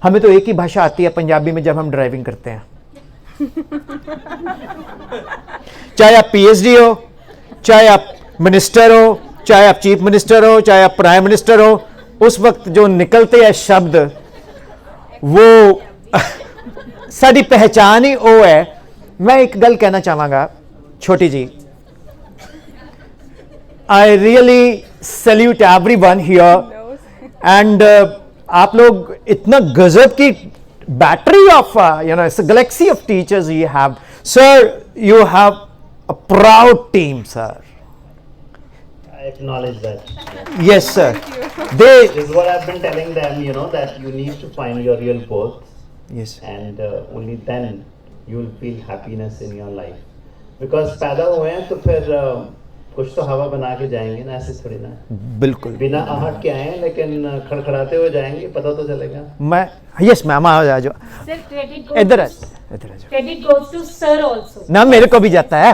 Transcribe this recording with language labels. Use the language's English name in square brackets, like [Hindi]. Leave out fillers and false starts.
[Hindi] हमें तो एक ही भाषा आती है पंजाबी में, जब हम ड्राइविंग करते हैं। चाहे आप पीएचडी हो, चाहे आप मिनिस्टर हो, चाहे आप चीफ मिनिस्टर हो, चाहे आप प्राइम मिनिस्टर हो, उस वक्त जो निकलते हैं शब्द वो [Punjabi] ਸਾਡੀ ਪਹਿਚਾਨ ਹੀ ਉਹ ਹੈ। ਮੈਂ ਇੱਕ ਗੱਲ ਕਹਿਣਾ ਚਾਹਾਂਗਾ ਛੋਟੀ ਜੀ, [English] I really salute everyone here and [Hindi] आप लोग इतना गजब की battery of [English] it's a galaxy of teachers you have. Sir, you have a proud team, sir. I acknowledge that. Yes, sir. This is what I've been telling them, that you need to find your real worth, Yes. and only then you will feel happiness in your life. [Hindi] Because पैदा हुए हैं तो फिर कुछ तो हवा बना के जाएंगे ना, ऐसे थोड़ी ना बिल्कुल। बिना आहट के आए हैं, लेकिन खड़खड़ाते हुए जाएंगे, पता तो चलेगा। मैं यस मैम आ जाओ, [English] sir credit [Hindi] इधर आ जाओ। [English] Credit goes to sir also. [Hindi] ना मेरे को भी जाता है।